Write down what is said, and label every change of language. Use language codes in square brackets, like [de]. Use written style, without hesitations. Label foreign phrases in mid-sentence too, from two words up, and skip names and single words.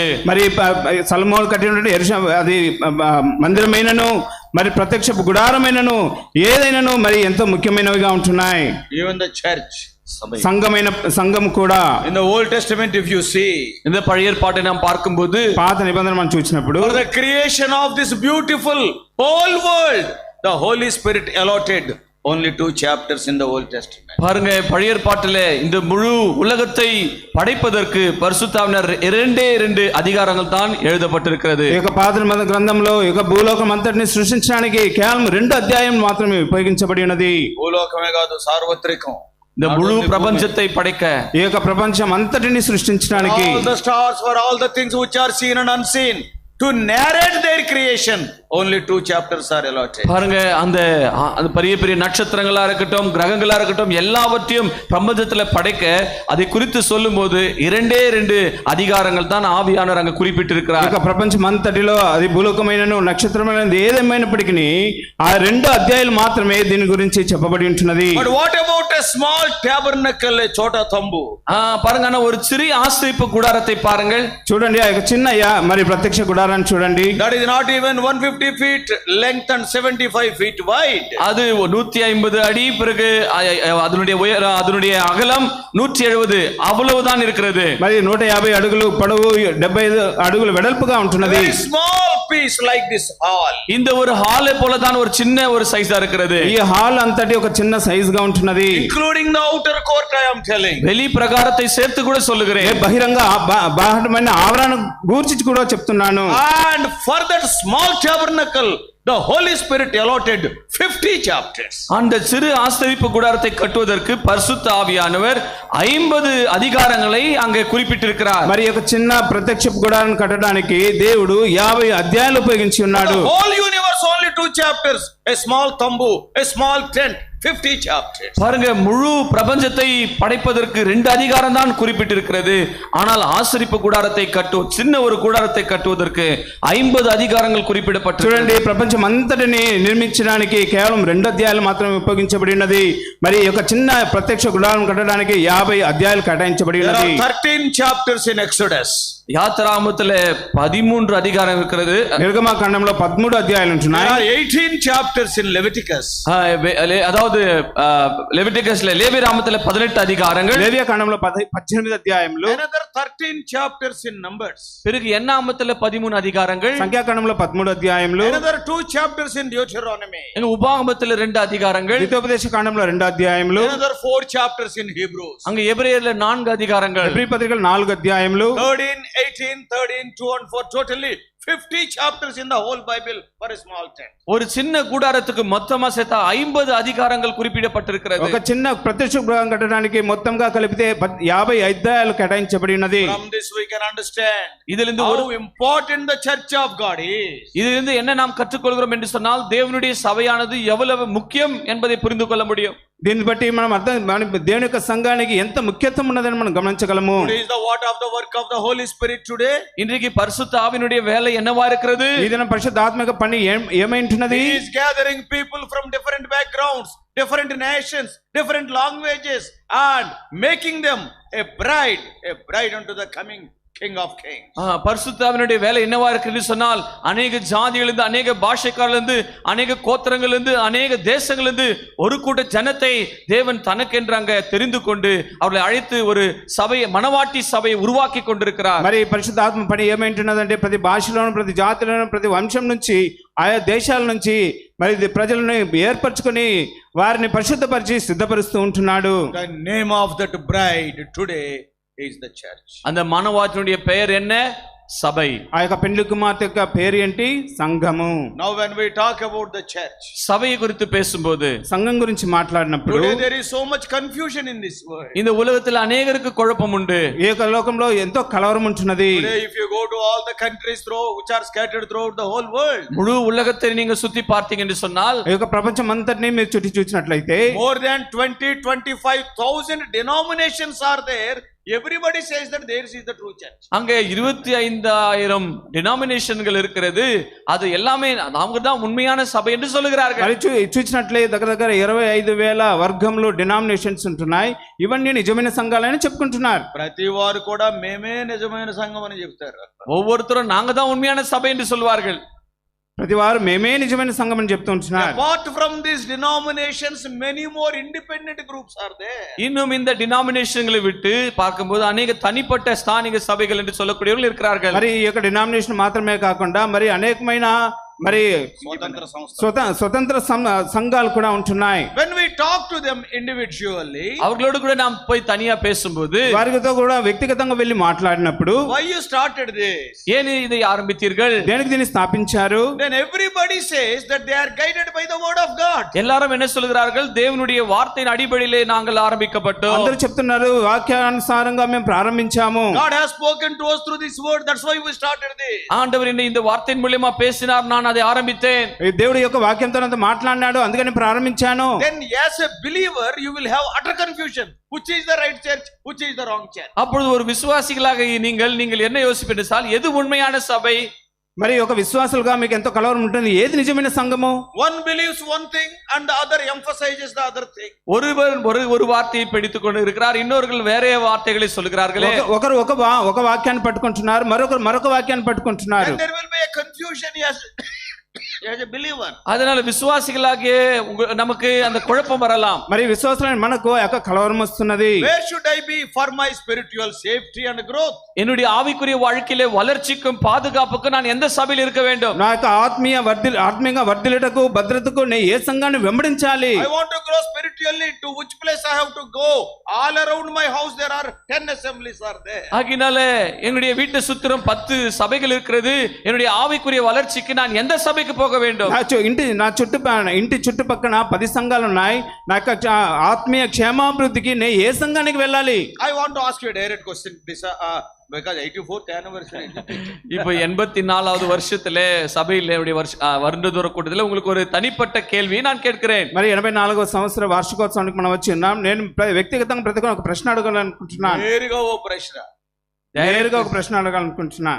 [te] మరి సల్మోన్ కట్టినటువంటి అది మందిరమైనను మరి ప్రత్యక్షపు గుడారమైనను ఏదైనాను మరి ఎంతో ముఖ్యమైనవిగా ఉంటున్నాయి. [en] Even the church, [te] సంఘం కూడా. [en] In the Old Testament if you see, [ta] இந்த பழைய ஏற்பாட்டை நாம் பார்க்கும்போது [te] పాత నిబంధన మనం చూసినప్పుడు [en] for the creation of this beautiful whole world the Holy Spirit allotted only 2 chapters in the Old Testament. [ta] பாருங்க, பழைய ஏற்பாட்டிலே இந்த முழு உலகத்தை படைப்பதற்கு பரிசுத்த ஆவியானவர் 2 அதிகாரங்கள் தான் எழுதப்பட்டிருக்கிறது. [te] ఈ యొక్క పాత నిబంధన గ్రంథంలో ఈ యొక్క భూలోకం అంతటిని సృష్టించడానికి కేవలం 2 అధ్యాయం మాత్రమే ఉపయోగించబడి ఉన్నది. భూలోకమే కాదు, సార్వత్రికం. [ta] இந்த முழு பிரபஞ்சத்தை படைக்க, [te] ఈ యొక్క ప్రపంచం అంతటిని సృష్టించడానికి, [en] all the stars for all the things which are seen and unseen, to narrate their creation only 2 chapters are allotted. [ta] பாருங்க, அந்த பெரிய பெரிய நட்சத்திரங்களா இருக்கட்டும், கிரகங்களா இருக்கட்டும், எல்லாவற்றையும் பிரபஞ்சத்துல படைக்க அதை குறித்து சொல்லும்போது 2 அதிகாரங்கள் தான் ஆவியானவர் அங்க குறிப்பிட்டிருக்கிறார். [te] ఈ ప్రపంచం అంతటిలో అది భూలోకమైనను నక్షత్రమైనది ఏదేమైనప్పటికీ ఆ 2 అధ్యాయాలు మాత్రమే దీని గురించి చెప్పబడి ఉంటున్నది. [en] But what about a small tabernacle, a [hi] छोटा तंबू? [ta] பாருங்க, ஒரு சிறிய ஆசரிப்பு கூடாரத்தை பாருங்கள். [te] చూడండి, ఆ చిన్న మరి ప్రత్యక్ష గుడారం గుడారాన్ని చూడండి. [en] That is not even 150 feet length and 75 feet wide. [ta] அது 150 அடி, பிறகு அதனுடைய உயரம், அதனுடைய அகலம் 170, அவ்வளவுதான் இருக்கிறது. [te] మరి 150 అడుగులు పొడవు, 75 అడుగులు వెడల్పుగా ఉంటున్నది. [en] Very small piece like this hall. [ta] இந்த ஒரு ஹாலை போல தான் ஒரு சின்ன ஒரு சைஸா இருக்கிறது. [te] ఈ హాల్ అంతటి ఒక చిన్న సైజ్ గా ఉంటున్నది. [en] Including the outer court, I am telling. [ta] வெளி பிரகாரத்தை சேர்த்து கூட சொல்லுகிறேன். [te] బహిరంగ బాహ్యమైన ఆవరణ గూర్చి కూడా చెప్తున్నాను. [en] And for that small tabernacle, the Holy Spirit allotted 50 chapters. [ta] அந்த சிறு ஆசரிப்பு கூடாரத்தை கட்டுவதற்கு பரிசுத்த ஆவியானவர் 50 அதிகாரங்களை அங்கே குறிப்பிட்டிருக்கிறார். [te] మరి ఒక చిన్న ప్రత్యక్ష గుడారం కట్టడానికి దేవుడు 50 అధ్యాయాలు ఉపయోగించి ఉన్నాడు. [en] The whole universe only 2 chapters, a small tambu, a small tent, 50 chapters. [ta] பாருங்க, முழு பிரபஞ்சத்தை படைப்பதற்கு 2 அதிகாரம் தான் குறிப்பிட்டிருக்கிறது. ஆனால் ஆசரிப்பு கூடாரத்தை சின்ன ஒரு கூடாரத்தை கட்டுவதற்கு 50 அதிகாரங்கள் குறிப்பிடப்பட்டு. [te] చూడండి, ప్రపంచం అంతటిని నిర్మించడానికి కేవలం 2 అధ్యాయాలు మాత్రమే ఉపయోగించబడి ఉన్నది. మరి ఒక చిన్న ప్రత్యక్ష గుడారం కట్టడానికి 50 అధ్యాయాలు కేటాయించబడి ఉన్నది. [en] 13 chapters in Exodus. [ta] யாத்திராகமத்துல 13 அதிகாரம் இருக்கிறது. [te] నిర్గమకాండంలో 13 అధ్యాయాలు ఉంటున్నాయి. [en] 18 chapters in Leviticus. [ta] அதாவது லெவிட்டிகஸ்ல, லேவியராகமத்துல 18 அதிகாரங்கள். [te] లేవియాకాండంలో 18 అధ్యాయములు. [en] Another 13 chapters in Numbers. [ta] பிறகு என்னாகமத்துல 13 அதிகாரங்கள். [te] సంఖ్యాకాండంలో 13 అధ్యాయములు. [en] Another 2 chapters in Deuteronomy. [ta] உபாகமத்துல 2 அதிகாரங்கள். [te] ద్వితీయోపదేశ కాండంలో 2 అధ్యాయములు. [en] Another 4 chapters in Hebrews. [ta] அங்க எபிரேயர்ல 4 அதிகாரங்கள். [te] హెబ్రీ పత్రికలో 4 అధ్యాయములు. [en] 13, 18, 13, 2 and 4, totally 50 chapters in the whole Bible for a small tent. [ta] ஒரு சின்ன கூடாரத்துக்கு மொத்தமா சேர்த்தா 50 அதிகாரங்கள் குறிப்பிடப்பட்டிருக்கிறது. [te] ఒక చిన్న ప్రత్యక్ష గృహం కట్టడానికి మొత్తంగా కలిపితే 50 అధ్యాయాలు కేటాయించబడి ఉన్నది. [en] From this we can understand [ta] இதிலிருந்து [en] how [ta] ஒரு [en] important the church of God is. [ta] இதிலிருந்து என்ன நாம் கற்றுக்கொள்கிறோம் என்று சொன்னால், தேவனுடைய சபையானது எவ்வளவு முக்கியம் என்பதை புரிந்து கொள்ள முடியும். [te] దీన్ని బట్టి మనం దేవుని యొక్క సంఘానికి ఎంత ముఖ్యత్వం ఉన్నదని మనం గమనించగలము. [en] What is the what of the work of the Holy Spirit today? [ta] இன்றைக்கு பரிசுத்த ஆவியினுடைய வேலை என்னவா இருக்கிறது? [te] ఈ దినం పరిశుద్ధాత్మక పని ఏమైంటున్నది? [en] He is gathering people from different backgrounds, different nations, different languages, and making them a bride unto the coming King of Kings. [ta] பரிசுத்த ஆவியினுடைய வேலை என்னவா இருக்குன்னு சொன்னால், அநேக ஜாதிகளிலிருந்து, அநேக பாஷைக்காரிலிருந்து, அநேக கோத்திரங்களிலிருந்து, அநேக தேசங்களிலிருந்து ஒரு கூட்ட ஜனத்தை தேவன் தனக்கென்றாங்க தெரிந்து கொண்டு அவர்களை அழைத்து ஒரு சபையை, மனவாட்டி சபையை உருவாக்கி கொண்டிருக்கிறார். [te] మరి పరిశుద్ధాత్మ పని ఏమైంటున్నదంటే ప్రతి భాషలోను, ప్రతి జాతిలోను, ప్రతి వంశం నుంచి, ఆయా దేశాల నుంచి మరి ప్రజలను ఏర్పరచుకొని వారిని పరిశుద్ధపరిచి సిద్ధపరుస్తూ ఉంటున్నాడు. [en] The name of that bride today is the church. [ta] அந்த மனவாட்டினுடைய பெயர் என்ன? சபை. [te] ఆ యొక్క పెండ్లి కుమార్తె యొక్క పేరు ఏంటి? సంఘము. [en] Now when we talk about the church, [ta] சபையை குறித்து பேசும்போது, [te] సంఘం గురించి మాట్లాడినప్పుడు, [en] today there is so much confusion in this world. [ta] இந்த உலகத்தில் அநேகருக்கு குழப்பம் உண்டு. [te] ఈ యొక్క లోకంలో ఎంతో కలవరం ఉంటున్నది. [en] Today if you go to all the countries which are scattered throughout the whole world, [ta] முழு உலகத்தை நீங்க சுத்தி பார்த்தீங்க என்று சொன்னால், [te] ఈ యొక్క ప్రపంచం అంతటిని మీరు చుట్టి చూసినట్లయితే [en] more than 20-25,000 denominations are there. Everybody says that there is the true church. [ta] அங்கே 25,000 டினாமினேஷன்கள் இருக்கிறது. அது எல்லாமே அவங்க தான் உண்மையான சபை என்று சொல்லுகிறார்கள். [te] చూసినట్లే దగ్గర 25,000 వర్గంలో డినామినేషన్స్ ఉంటున్నాయి. ఇవన్నీ నిజమైన సంఘాలని చెప్పుకుంటున్నారు. ప్రతి వారు కూడా మేమే నిజమైన సంఘం అని చెప్తారు. [ta] ஒவ்வொருத்தரும் நாங்க தான் உண்மையான சபை என்று சொல்வார்கள். [te] ప్రతి వారు మేమే నిజమైన సంఘం అని చెప్తూ ఉంటున్నారు. [en] Apart from these denominations, many more independent groups are there. [ta] இன்னும் இந்த டினாமினேஷன்களை விட்டு பார்க்கும்போது அநேக தனிப்பட்ட ஸ்தானிக சபைகள் என்று சொல்லக்கூடியவர்கள் இருக்கிறார்கள். [te] మరి ఈ యొక్క డినామినేషన్ మాత్రమే కాకుండా మరి అనేకమైన మరి స్వతంత్ర సంఘాలు కూడా ఉంటున్నాయి. [en] When we talk to them individually, [ta] அவர்களோடு கூட நாம் போய் தனியா பேசும்போது, [te] వారితో కూడా వ్యక్తిగతంగా వెళ్ళి మాట్లాడినప్పుడు, [en] why you started this? [ta] ஏன் இதை ஆரம்பித்தீர்கள்? [te] దేనికి దీన్ని స్థాపించారు? [en] Then everybody says that they are guided by the word of God. [ta] எல்லாரும் என்ன சொல்கிறார்கள்? தேவனுடைய வார்த்தையின் அடிப்படையிலே நாங்கள் ஆரம்பிக்கப்பட்டோம். [te] అందరూ చెప్తున్నారు వాక్యానుసారంగా మేము ప్రారంభించాము. [en] God has spoken to us through this word, that's why we started this. [ta] ஆண்டவர் இந்த வார்த்தையின் மூலமா பேசினார், நான் அதை ஆரம்பித்தேன். [te] దేవుడి యొక్క వాక్యంతో నాతో మాట్లాడినాడు, అందుకని ప్రారంభించాను. [en] Then as a believer you will have utter confusion, which is the right church, which is the wrong church. [ta] அப்பொழுது ஒரு விசுவாசிகளாக நீங்கள் என்ன யோசிப்பீர்கள்? எது உண்மையான சபை, [te] మరి ఒక విశ్వాసులుగా మీకు ఎంతో కలవరం ఉంటుంది. ఏది నిజమైన సంఘము? [en] One believes one thing and the other emphasizes the other thing. [ta] ஒருவர் ஒரு வார்த்தையை பிடித்துக் கொண்டு இருக்கிறார், இன்னொருவர் வேற வார்த்தைகளை சொல்கிறார்களே. [te] ఒకరు ఒక వాక్యాన్ని పట్టుకుంటున్నారు, మరొకరు మరొక వాక్యాన్ని పట్టుకుంటున్నారు. [en] And there will be a confusion as a believer. [ta] அதனால விசுவாசிகளாகிய நமக்கு அந்த குழப்பம் வரலாம். [te] మరి విశ్వాసులైన మనకు ఒక కలవరం వస్తున్నది. [en] Where should I be for my spiritual safety and growth? [ta] என்னுடைய ஆவிக்குரிய வாழ்க்கையிலே வளர்ச்சிக்கும் பாதுகாப்புக்கும் நான் எந்த சபையில் இருக்க வேண்டும்? [te] నా యొక్క ఆత్మీయంగా వర్ధిల్లుటకు భద్రతకు నేను ఏ సంఘాన్ని వెంబడించాలి? [en] I want to grow spiritually. To which place I have to go? All around my house there are 10 assemblies are there. [ta] ஆகினால என்னுடைய வீட்டு சுத்திரம் 10 சபைகள் இருக்கிறது. என்னுடைய ஆவிக்குரிய வளர்ச்சிக்கு நான் எந்த சபைக்கு போக வேண்டும்? [te] ఇంటి చుట్టుపక్కన 10 సంఘాలు ఉన్నాయి. నా యొక్క ఆత్మీయ క్షేమాభివృద్ధికి నేను ఏ సంఘానికి వెళ్ళాలి? [en] I want to ask you a direct question, because 84th anniversary. [ta] இப்போ 84வது வருஷத்துல சபையில வருடதோற கூட்டத்துல உங்களுக்கு ஒரு தனிப்பட்ட கேள்வி நான் கேட்கிறேன். [te] మరి 84వ సంవత్సర వార్షికోత్సవానికి మనం వచ్చి ఉన్నాం. నేను వ్యక్తిగతంగా ప్రతి ఒక ప్రశ్న అడగాలనుకుంటున్నాను. నేరుగా ఒక ప్రశ్న అడగాలనుకుంటున్నాను.